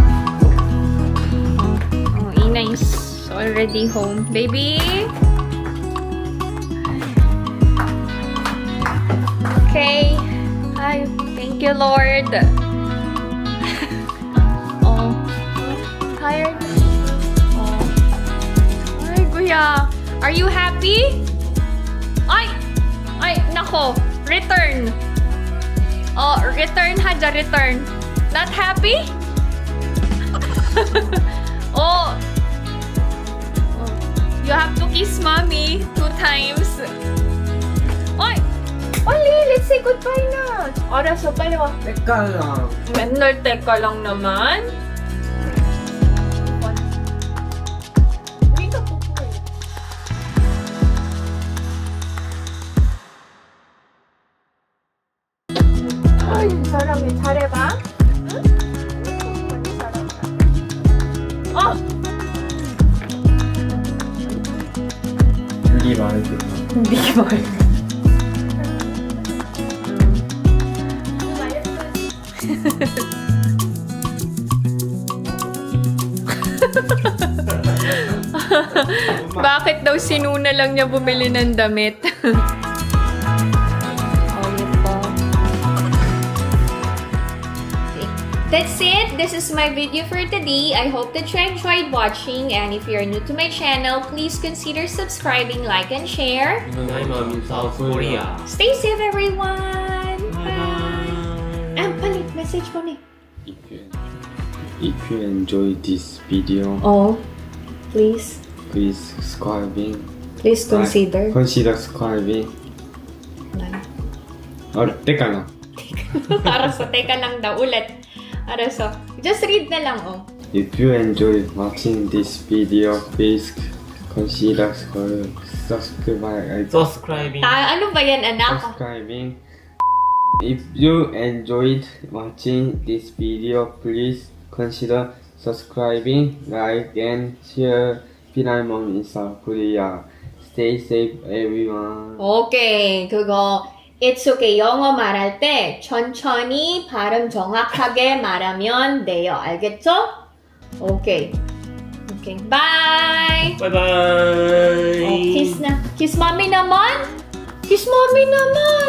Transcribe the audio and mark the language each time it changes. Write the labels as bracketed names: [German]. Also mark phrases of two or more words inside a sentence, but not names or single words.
[English] Oh, Ina is already home. Baby! Okay. Ay, thank you, Lord. Oh. Tired? [Filipino] Oh. Ay, kuya. [English] Are you happy? [Filipino] Ay! Ay, nako. [English] Return. Oh, return ha, return. Not happy? Oh! You have to kiss mommy 2 times. Oy! Oli, let's say goodbye na. [Filipino] Oras pa pala. Teka lang. Mental teka lang naman. Wait ako po. Ay, [Korean] 사람이 잘해봐. 응? 어! 이 말이 hindi 말. [Filipino] Bakit daw sinuna lang niya bumili ng damit? [English] That's it. This is my video for today. I hope that you enjoyed watching, and if you're new to my channel, please consider subscribing, like, and share. I'm in South Korea. Stay safe, everyone! Bye! [Filipino] Palit message mo ni. [English] If you enjoy this video, Oh, please. please subscribing. Please consider. Consider subscribing. Or [Filipino] teka na. Para sa teka lang daw ulit. Para sa, [English] just read na lang, oh. If you enjoy watching this video, please consider subscribing. Subscribing. [Filipino] Ano ba yan, anak? [English] Subscribing. If you enjoyed watching this video, please consider subscribing, like, and share. Pinay Mom in South Korea. Stay safe, everyone. Okay, 그거 It's okay. [Korean] 영어 말할 때 천천히 발음 정확하게 말하면 돼요. 알겠죠? [English] Okay. Okay. Bye! [Korean] 바이바이. [English] Kiss na. Kiss mommy naman! Kiss mommy naman!